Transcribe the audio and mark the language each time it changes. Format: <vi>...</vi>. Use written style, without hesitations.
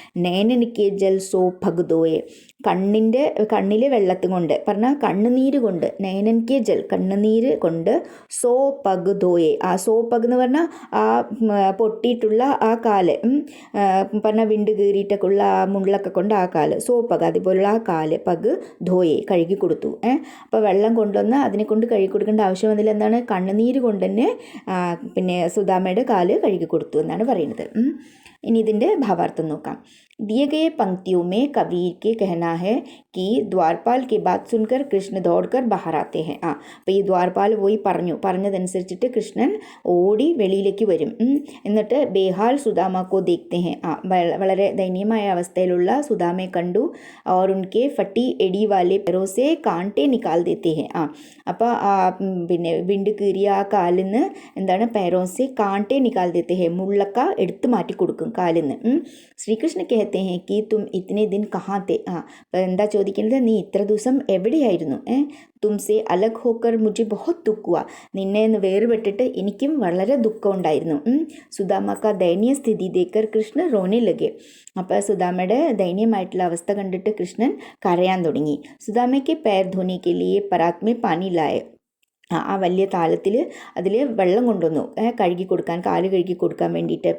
<hi>നേനനിക്ക് Jal so ഭഗ്ദോയെ,</hi> <ml>കണ്ണിലെ വെള്ളത്തും കൊണ്ട് പറഞ്ഞാൽ കണ്ണുനീര് കൊണ്ട്, നയനൻകെ ജൽ കണ്ണുനീര് കൊണ്ട്, സോ പഗ് ധോയെ, സോ പഗ് എന്ന് പറഞ്ഞാൽ പൊട്ടിയിട്ടുള്ള കാല്, പറഞ്ഞാൽ വിണ്ട് കീറിയിട്ടൊക്കെ ഉള്ള മുള്ളൊക്കെ കൊണ്ട് കാല്, സോ പഗ് അതുപോലുള്ള കാല്, പഗ് ധോയെ കഴുകി കൊടുത്തു. അപ്പോൾ വെള്ളം കൊണ്ടുവന്ന് അതിനെ കൊണ്ട് കഴുകി കൊടുക്കേണ്ട ആവശ്യം വന്നില്ല. എന്താണ്? കണ്ണുനീര് കൊണ്ട് തന്നെ പിന്നെ സുദാമയുടെ കാല് കഴുകി കൊടുത്തു എന്നാണ് പറയുന്നത്. ഇനി ഇതിൻ്റെ ഭാവാർത്ഥം നോക്കാം.</ml> <hi>दिए गए पंक्तियों में कवि के कहना है कि द्वारपाल की बात सुनकर कृष्ण दौड़कर बाहर आते हैं.</hi> <ml>അപ്പോൾ ഈ ദ്വാരപാൽ പോയി പറഞ്ഞതനുസരിച്ചിട്ട് കൃഷ്ണൻ ഓടി വെളിയിലേക്ക് വരും. എന്നിട്ട്</ml> <hi>ബേഹാൽ സുദാമക്കോ ദേഖ്തേ ഹെ,</hi> <ml>വളരെ ദയനീയമായ അവസ്ഥയിലുള്ള സുദാമയെ കണ്ടു.</ml> <hi>और उनके फटी एड़ी वाले पैरों से कांटे निकाल देते हैं.</hi> <ml>അപ്പോൾ പിന്നെ വിണ്ട് കീറിയ കാലിൽ നിന്ന് എന്താണ്?</ml> <hi>पैरों से कांटे निकाल देते हैं,</hi> <ml>മുള്ളക്ക എടുത്തു മാറ്റി കൊടുക്കും കാലിൽ നിന്ന്.</ml> <hi>ശ്രീകൃഷ്ണ कहते हैं कि तुम इतने दिन कहाँ थे.</hi> <ml>എന്താ ചോദിക്കുന്നത്? നീ ഇത്ര ദിവസം എവിടെയായിരുന്നു?</ml> <hi>തുംസെ അലഗ് ഹോക്കർ മുझे बहुत दुख हुआ,</hi> <ml>നിന്നെ ഒന്ന് വേർപെട്ടിട്ട് എനിക്കും വളരെ ദുഃഖം ഉണ്ടായിരുന്നു.</ml> <hi>സുദാമക്ക ദയനീയ സ്ഥിതി ദേക്കർ കൃഷ്ണ റോനെ ലഗെ,</hi> <ml>അപ്പോൾ സുദാമയുടെ ദയനീയമായിട്ടുള്ള അവസ്ഥ കണ്ടിട്ട് കൃഷ്ണൻ കരയാൻ തുടങ്ങി. സുദാമയ്ക്ക്</ml> <hi>पैर धोने के लिए परात में पानी लाए,</hi> <ml>ആ വലിയ താലത്തിൽ അതിൽ വെള്ളം കൊണ്ടുവന്നു കഴുകി കൊടുക്കാൻ, കാല് കഴുകി കൊടുക്കാൻ വേണ്ടിയിട്ട്.</ml>